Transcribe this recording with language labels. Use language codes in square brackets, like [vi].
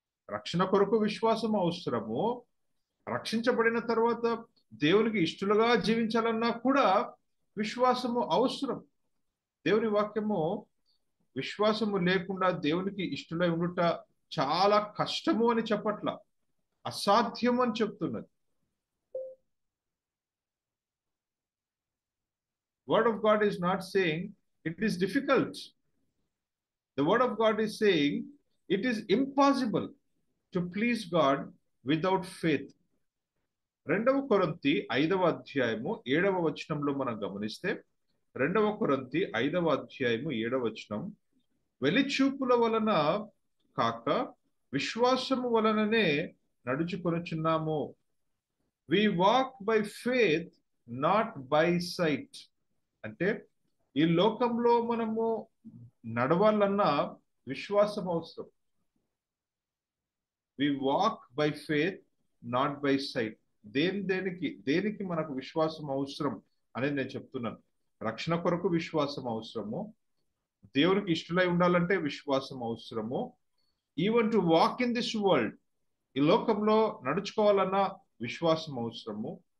[te] రక్షణ కొరకు విశ్వాసం అవసరము. రక్షించబడిన తర్వాత దేవునికి ఇష్టలుగా జీవించాలన్నా కూడా విశ్వాసము అవసరం. దేవుని వాక్యము విశ్వాసము లేకుండా దేవునికి ఇష్టలై ఉండుట చాలా కష్టము అని చెప్పట్ల, అసాధ్యం అని చెప్తున్నది. [en] Word of God is not saying it is difficult. The word of God is saying it is impossible to please God without faith. [te] 2వ కొరింథీ 5వ అధ్యాయము 7వ వచనంలో మనం గమనిస్తే, 2వ కొరింథీ 5వ అధ్యాయము 7వ వచనం, వెలిచూపుల వలన కాక విశ్వాసము వలననే నడుచుకొనుచున్నాము. [en] We walk by faith, not by sight. [te] అంటే ఈ లోకంలో మనము నడవాలన్నా విశ్వాసం అవసరం. [en] We walk by faith, not by sight. [te] దేనికి మనకు విశ్వాసం అవసరం అనేది నేను చెప్తున్నాను. రక్షణ కొరకు విశ్వాసం అవసరము. దేవునికి ఇష్టలై ఉండాలంటే విశ్వాసం అవసరము. [en] even to walk in this world, [te] ఈ లోకంలో నడుచుకోవాలన్నా విశ్వాసం అవసరము.